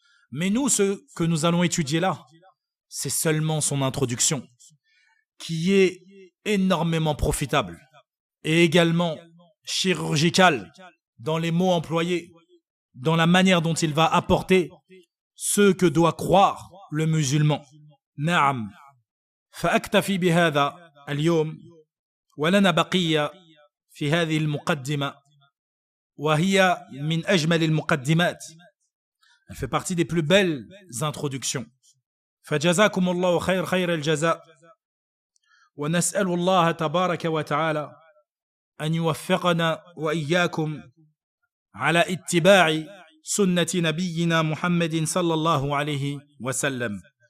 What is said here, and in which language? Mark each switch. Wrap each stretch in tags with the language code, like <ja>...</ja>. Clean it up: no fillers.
<fr>Mais nous, ce que nous allons étudier là, c'est seulement son introduction, qui est énormément profitable, et également chirurgicale dans les mots employés, dans la manière dont il va apporter ce que doit croire le musulman.</fr> <ar>Naam. فأكتفي بهذا اليوم ولنا بقية في هذه المقدمة وهي من أجمل المقدمات.</ar> <fr>Elle fait partie des plus belles introductions.</fr> <ar>فجزاكم الله خير الجزاء ونسأل الله تبارك وتعالى أن يوفقنا وإياكم على اتباع سنة نبينا محمد صلى الله عليه وسلم.</ar>